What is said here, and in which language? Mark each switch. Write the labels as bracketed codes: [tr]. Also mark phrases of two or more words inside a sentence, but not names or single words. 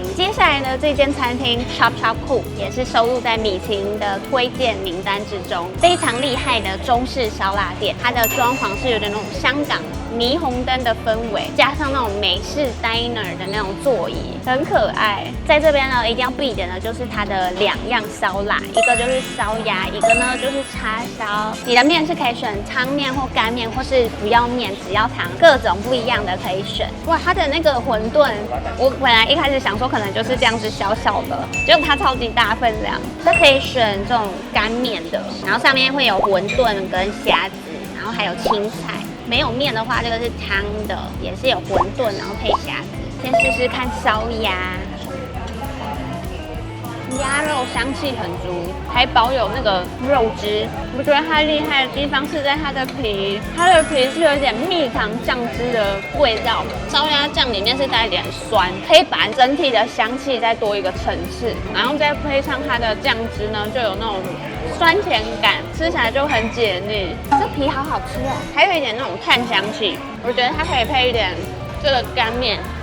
[zh] 接下來呢，這間餐廳 Chop Chop Cook 也是收錄在米其林的推薦名單之中，非常厲害的中式燒臘店。它的裝潢是有點那種香港霓虹燈的氛圍，加上那種美式 diner 的那種座椅，很可愛。在這邊呢，一定要必點的就是它的2 樣燒臘，一個就是燒鴨，一個呢就是叉燒。你的麵是可以選湯麵或乾麵，或是不要麵只要湯，各種不一樣的可以選。哇，它的那個餛飩，我本來一開始想說可能就是這樣子小小的，結果它超級大分量。它可以選這種乾麵的，然後上面會有餛飩跟蝦子，然後還有青菜。沒有麵的話，這個是湯的，也是有餛飩，然後配蝦子。先試試看燒鴨。鴨肉香氣很足，還保有那個肉汁。我覺得它厲害的地方是在它的皮，它的皮是有一點蜜糖醬汁的味道，燒鴨醬裡面是帶一點酸，可以把整體的香氣再多一個層次，然後再配上它的醬汁呢，就有那種酸甜感，吃起來就很解膩。這皮好好吃哦，還有一點那種炭香氣，我覺得它可以配一點這個乾麵。